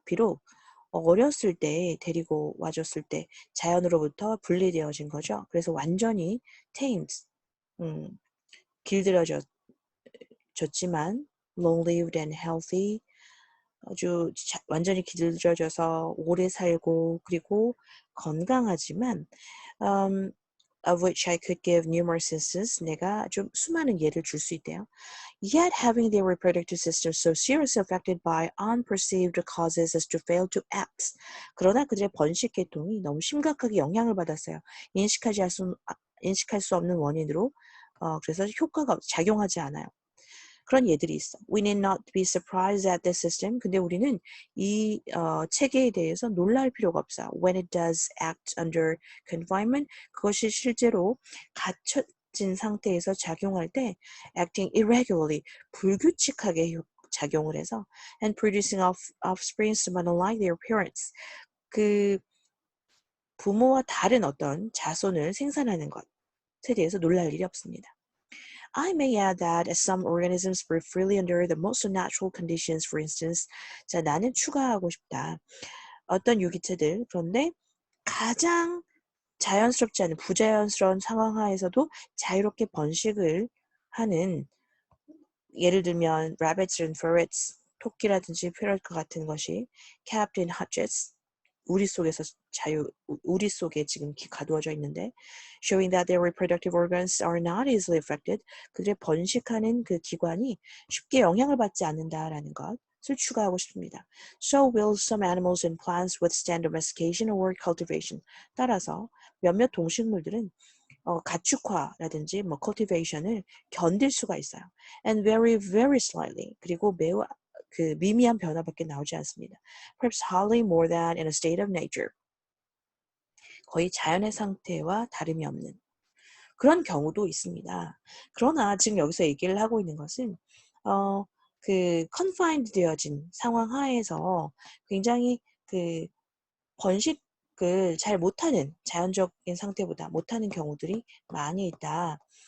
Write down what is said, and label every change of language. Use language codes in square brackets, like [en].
[ko] 비록 어렸을 때 데리고 와줬을 때 자연으로부터 분리되어진 거죠. 그래서 완전히 tamed, 길들여졌지만 [en] long-lived and healthy, [ko] 아주 완전히 길들여져서 오래 살고 그리고 건강하지만 [en] of which I could give numerous instances. [ko] 내가 좀 수많은 예를 줄 수 있대요. [en] Yet having their reproductive system so seriously affected by unperceived causes as to fail to act. [ko] 그러나 그들의 번식 계통이 너무 심각하게 영향을 받았어요. 인식할 수 없는 원인으로 그래서 효과가 작용하지 않아요. 그런 예들이 있어. [en] We need not be surprised at the system. [ko] 근데 우리는 이 체계에 대해서 놀랄 필요가 없어요. [en] When it does act under confinement, [ko] 그것이 실제로 갇혀진 상태에서 작용할 때 [en] acting irregularly, [ko] 불규칙하게 작용을 해서 [en] and producing offspring somewhat unlike their parents. [ko] 그 부모와 다른 어떤 자손을 생산하는 것에 대해서 놀랄 일이 없습니다. [en] I may add that as some organisms breathe freely under the most unnatural conditions, for instance. [ko] 자, 나는 추가하고 싶다. 어떤 유기체들, 그런데 가장 자연스럽지 않은 부자연스러운 상황 하에서도 자유롭게 번식을 하는, 예를 들면 [en] rabbits and ferrets, [ko] 토끼라든지 페럿과 같은 것이 [en] kept in hutches, [ko] 우리 속에 지금 가두어져 있는데, [en] showing that their reproductive organs are not easily affected. [ko] 그들의 번식하는 그 기관이 쉽게 영향을 받지 않는다라는 것을 추가하고 싶습니다. [en] So will some animals and plants withstand domestication or cultivation. [ko] 따라서 몇몇 동식물들은 가축화라든지 cultivation을 견딜 수가 있어요. [en] And very, very slightly. [ko] 그리고 매우 그 미미한 변화밖에 나오지 않습니다. [en] Perhaps hardly more than in a state of nature. [ko] 거의 자연의 상태와 다름이 없는 그런 경우도 있습니다. 그러나 지금 여기서 얘기를 하고 있는 것은 그 confined 되어진 상황 하에서 굉장히 그 번식을 잘 못하는, 자연적인 상태보다 못하는 경우들이 많이 있다.